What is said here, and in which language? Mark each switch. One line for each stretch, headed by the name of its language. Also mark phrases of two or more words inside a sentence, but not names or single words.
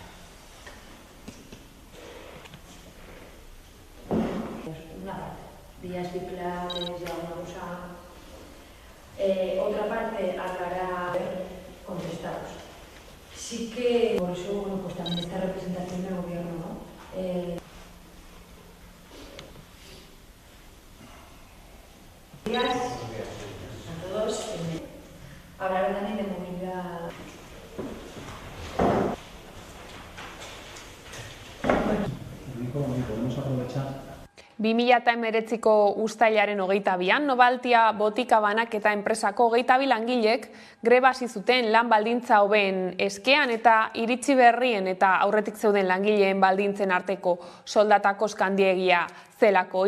Spanish: una parte, vías ciclables y alguna cosa, otra parte hablará contestados. Sí que por eso pues también esta representación del gobierno, ¿no? A todos, hablar también de movilidad.
Basque: 2019ko uztailaren 22an, Novaltia botika banak eta enpresako 22 langilek greba hasi zuten lan baldintza hobeen eskean eta iritsi berrien eta aurretik zeuden langileen baldintzen arteko soldata kostandiegia zelako.